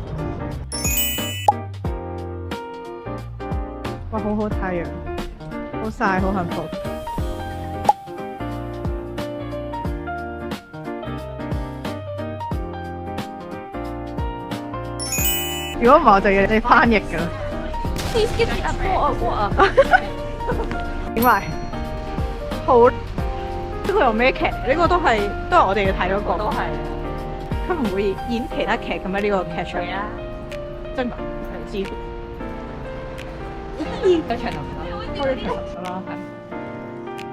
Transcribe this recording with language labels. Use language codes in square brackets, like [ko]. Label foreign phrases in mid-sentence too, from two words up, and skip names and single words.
[yue] 哇，好好太陽，好曬，好幸福。如果唔係，我就要你翻譯㗎啦。 [en] Please give me a water。 [yue] 點解？好，呢個有咩劇？呢個都係我哋要睇嗰個。都係。佢唔會演其他劇嘅咩？呢個劇場啊？真㗎？唔知。有長頭髮，開咗長頭髮啦，係。